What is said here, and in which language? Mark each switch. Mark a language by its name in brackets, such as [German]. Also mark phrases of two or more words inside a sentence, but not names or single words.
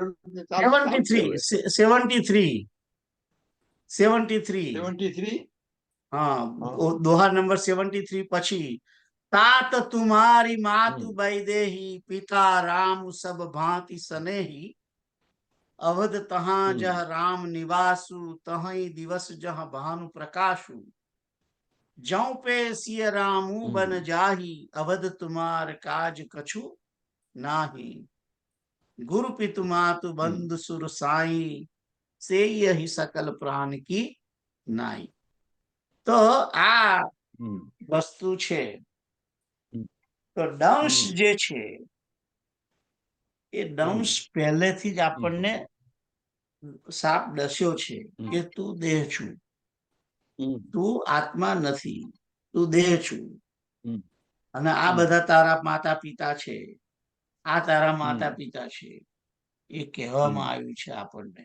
[Gujarati] 73 હા, દોહા નંબર 73 પછી [Hindi] तात तुम्हारी मातु वैदेही पिता राम सब भांति सनेही अवध तहाँ जह राम निवासु तहीं दिवस जह भानु प्रकाशु जौ पे सिय रामू बन जाही अवध तुम्हार काज कछु नाही गुरु पितु मातु बंधु सुर साई से यही सकल प्राण की नाई. [Gujarati] તો આ વસ્તુ છે. તો દંશ જે છે એ દંશ પહેલેથી જ આપણને સાપ ડસ્યો છે કે તું દેહ છું, તું આત્મા નથી, તું દેહ છું, અને આ બધા તારા માતા પિતા છે, આ તારા માતા પિતા છે, એ કહેવામાં આવ્યું છે આપણને.